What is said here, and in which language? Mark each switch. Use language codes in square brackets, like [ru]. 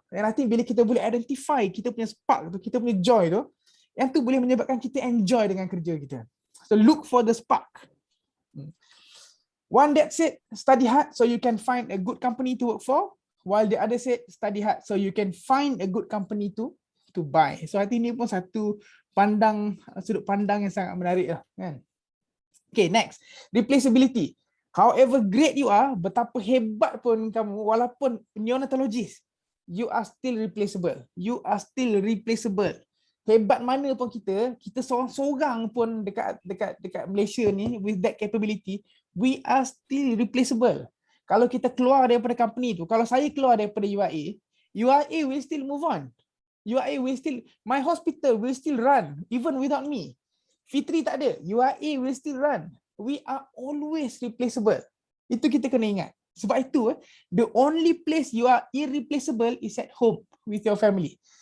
[ms] Dan nanti bila kita boleh identify kita punya spark tu, kita punya joy tu, yang tu boleh menyebabkan kita enjoy dengan kerja kita. [en] So look for the spark. One that said study hard so you can find a good company to work for, while the other said study hard so you can find a good company to buy. [ms] So I think ni pun satu sudut pandang yang sangat menarik lah kan. Okay, next. Replaceability. [en] However great you are, [ms] betapa hebat pun kamu, walaupun [en] neonatologist, you are still replaceable. You are still replaceable. [ms] Hebat mana pun kita seorang-seorang pun dekat Malaysia ni [en] with that capability, we are still replaceable. [ms] Kalau kita keluar daripada company tu, kalau saya keluar daripada URA [en] will still move on. URA will still, my hospital will still run even without me. Fitri [ms] tak ada, [en] URA will still run. We are always replaceable. [ms] Itu kita kena ingat. [en] Sebab itu, the only place you are irreplaceable is at home with your family.